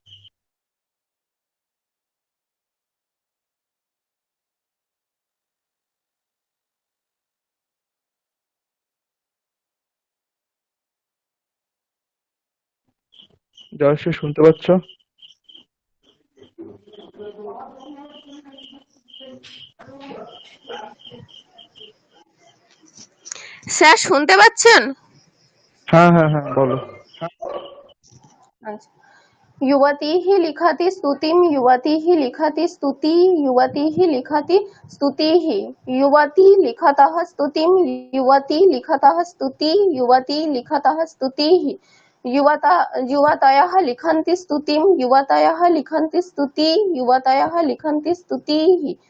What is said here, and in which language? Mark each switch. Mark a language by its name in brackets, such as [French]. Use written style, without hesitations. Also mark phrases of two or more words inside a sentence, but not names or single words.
[Bangla] জয়শ্রী শুনতে পাচ্ছ? স্যার শুনতে পাচ্ছেন? হ্যাঁ হ্যাঁ হ্যাঁ, বলো। আচ্ছা। [Sanskrit] युवतीः लिखति स्तुतिं, युवतीः लिखति स्तुति, युवतीः लिखति स्तुतिः, युवती लिखतः स्तुतिं, युवती लिखतः स्तुति, युवती लिखतः स्तुतिः, युवतयः लिखन्ति स्तुतिं, युवतयः लिखन्ति स्तुति, युवतयः लिखन्ति स्तुतिः,